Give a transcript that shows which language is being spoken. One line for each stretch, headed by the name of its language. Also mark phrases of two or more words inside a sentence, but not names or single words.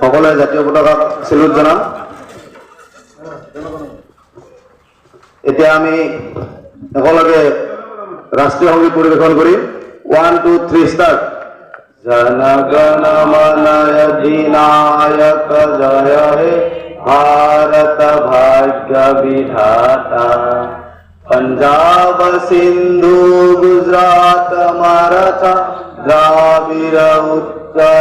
Assamese: মই জাতীয় পতাকাক চেলুট জনাম। এতিয়া আমি একেলগে ৰাষ্ট্ৰীয় সংগীত পৰিৱেশন কৰিম। 1 2 3 ষ্টাৰ্ট।
Bangla: জনগণ মন অধিনায়ক জয় হে ভারত ভাগ্য বিধাতা পাঞ্জাব সিন্ধু গুজরাট মরাঠা দ্রাবিড় উৎকল